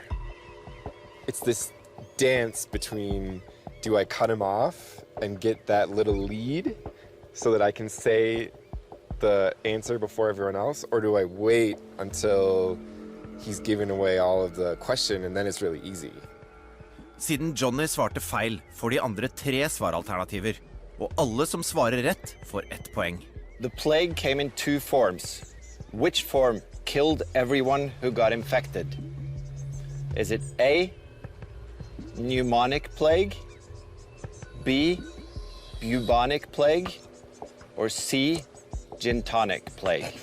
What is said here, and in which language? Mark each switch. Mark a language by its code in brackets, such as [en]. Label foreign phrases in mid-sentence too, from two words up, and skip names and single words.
[en] It's this dance between, do I cut him off and get that little lead so that I can say the answer before everyone else, or do I wait until he's given away all of the question and then it's really easy? [no] Siden Johnny svarte feil, får de andre 3 svaralternativer, og alle som svarer rett får 1 poeng. [en] The plague came in 2 forms. Which form killed everyone who got infected? Is it A, pneumonic plague, B, bubonic plague, or C, gin tonic plague?